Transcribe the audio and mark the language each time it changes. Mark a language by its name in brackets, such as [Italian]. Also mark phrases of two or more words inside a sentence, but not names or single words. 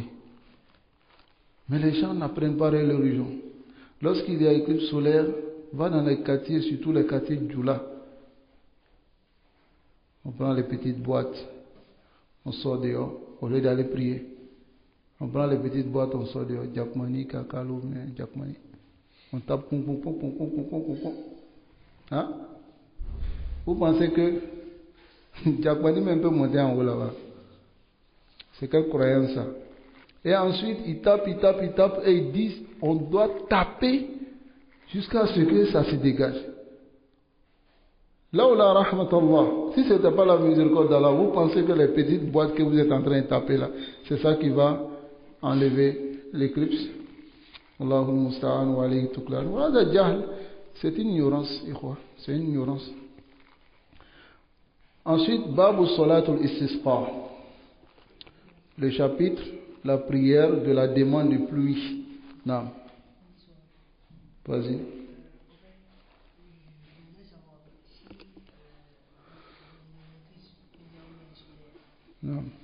[French] Mais les gens n'apprennent pas leur religion. Lorsqu'il y a éclipse solaire, va dans les quartiers, surtout les quartiers de Djoula. On prend les petites boîtes, on sort dehors, au lieu d'aller prier. On prend les petites boîtes, on sort dehors. Diakmani, Kakalo, Diakmani. On tape pom pom pom pom pom pom pom pom. Hein? Vous pensez que Diakmani même peut monter en haut là-bas? C'est quelle croyance ça? Et ensuite, ils tapent et ils disent on doit taper jusqu'à ce que ça se dégage. Là où la rahmatullah, si ce n'était pas la miséricorde d'Allah, vous pensez que les petites boîtes que vous êtes en train de taper là, c'est ça qui va enlever l'éclipse? [Arabic] الله المستعان وعليه التكلان. [French] C'est une ignorance, c'est une ignorance. Ensuite, [Arabic] باب صلاة الاستسقاء. [French] Le chapitre, la prière de la demande de pluie. Non. Vas-y. Non.